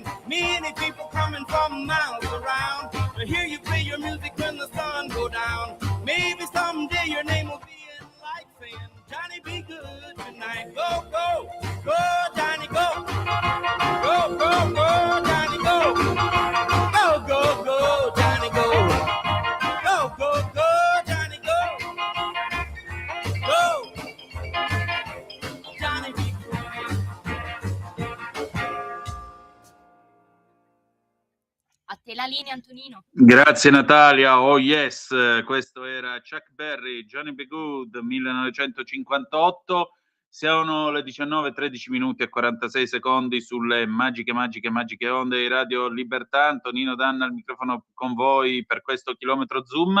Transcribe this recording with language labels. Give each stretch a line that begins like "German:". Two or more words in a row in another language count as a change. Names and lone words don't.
English: Many people coming from miles around to hear you play your music when the sun go down. Maybe someday your name will be in lights saying, Johnny be good tonight. Go, go, go, Johnny, go. Go, go, go, Johnny, go. Go, go, go, Johnny, go. Go, go, go, Johnny, go. Go. Johnny be good.
Italian: A te la linea, Antonino. Grazie Natalia,
English: oh yes,
Italian: questo era Chuck Berry, Johnny B. Good, 1958. Siamo le 19:13 minuti e 46 secondi sulle magiche onde di Radio Libertà. Antonino Danna al microfono con voi per questo chilometro Zoom.